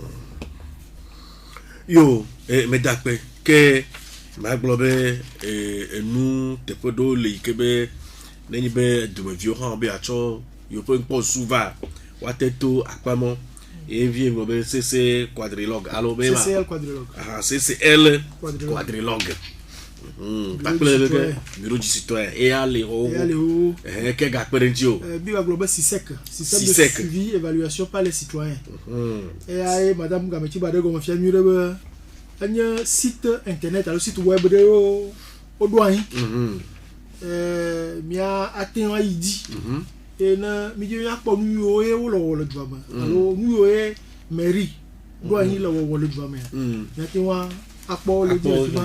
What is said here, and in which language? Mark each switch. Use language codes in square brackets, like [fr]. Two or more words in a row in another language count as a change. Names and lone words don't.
[ee] Yo, medakpe ke magblɔ be enu teƒe ɖewo le yi ke be nenyi be dumeviwo hã be atsɔ yewoƒe ŋkpɔsusu va woate to akpamɔ vie gblɔ be CC quadrilogue alo be CCL quadrilogue. CCL quadrilogue. Kpakple be [fr] bureau du citoyen [ee] eya le wo ke gakpe ɖe ŋuti o. Bi wa gblɔ be [fr] système de suivi évaluation par les citoyens. [ee] Eya madame Gametsiba ɖe gɔme fia nyuie ɖe be enye [fr] site internet [ee] alo [fr] site web [ee] ɖewo woɖo anyi. Mia ate ŋu ayi dzi. Ne mi dzi míakpɔ nu yiwo ye wole wɔwɔ le dua me alo nu yiwo ye mairie ɖo anyi le wɔwɔ le dua mea míate ŋu akpɔ le dzi le fi ma.